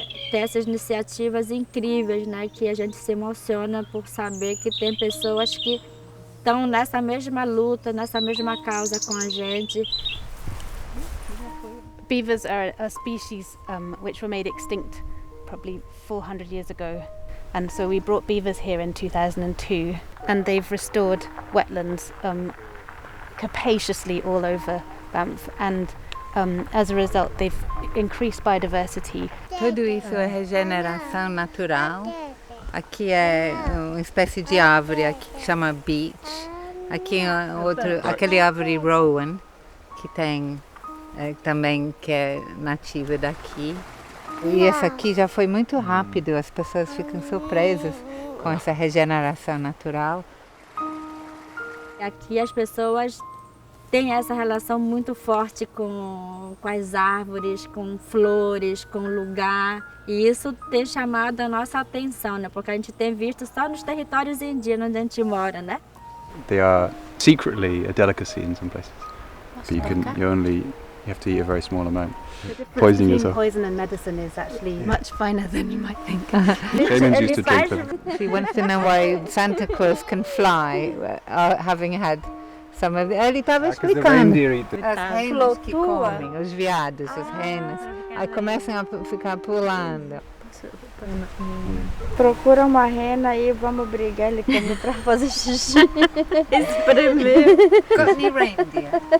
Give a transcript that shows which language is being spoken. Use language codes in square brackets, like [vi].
[pt] Ter essas iniciativas incríveis, né, que a gente se emociona por saber que tem pessoas que estão nessa mesma luta, nessa mesma causa com a gente. [en] Beavers are a species which were made extinct probably 400 years ago, and so we brought beavers here in 2002, and they've restored wetlands capaciously all over Banff, and as a result they've increased biodiversity. [pt] Tudo isso é regeneração natural. Aqui é uma espécie de árvore aqui que chama beech. Aqui aquele árvore rowan que tem também que é nativa daqui. E essa aqui já foi muito rápido, as pessoas ficam surpresas com essa regeneração natural. Aqui as pessoas têm essa relação muito forte com as árvores, com flores, com o lugar. E isso tem chamado a nossa atenção, né? Porque a gente tem visto só nos territórios indígenas onde a gente mora, né? [en] They are secretly a delicacy in some places. But you have to eat a very small amount. Poisoning yourself. Poison and medicine is actually much finer than you might think. Shamans used to drink them. She wants to know why Santa Claus can fly, having had some of the... [pt] Ele estava explicando. As renas que comem, os veados, as renas, aí começam a ficar pulando. Procura uma rena e vamos brigar ele come para fazer xixi. Espremer. [en] Got any reindeer?